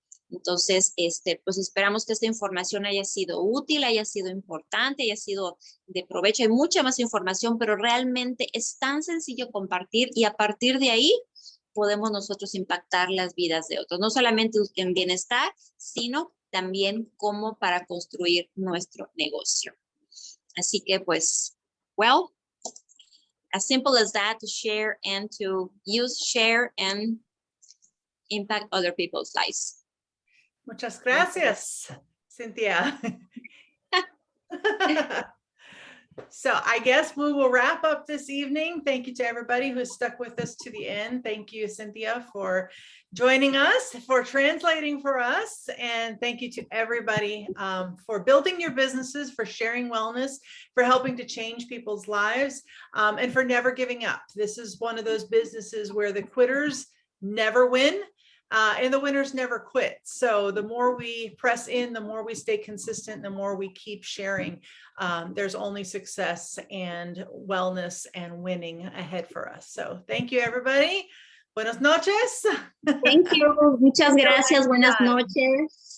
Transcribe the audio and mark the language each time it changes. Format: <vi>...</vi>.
<es>Entonces, pues esperamos que esta información haya sido útil, haya sido importante, haya sido de provecho. Hay mucha más información, pero realmente es tan sencillo compartir y a partir de ahí podemos nosotros impactar las vidas de otros, no solamente en bienestar, sino también como para construir nuestro negocio. Así que pues,</es> <en>well, as simple as that, to share and to share and impact other people's lives.</en> <es>Muchas gracias, Cynthia.</es> <en>So I guess we will wrap up this evening. Thank you to everybody who stuck with us to the end. Thank you, Cynthia, for joining us, for translating for us. And thank you to everybody for building your businesses, for sharing wellness, for helping to change people's lives, and for never giving up. This is one of those businesses where the quitters never win. And the winners never quit. So the more we press in, the more we stay consistent, the more we keep sharing, there's only success and wellness and winning ahead for us. So thank you, everybody.</en> <es>Buenas noches.</es> <en>Thank you.</en> <es>Muchas gracias. Buenas noches.</es>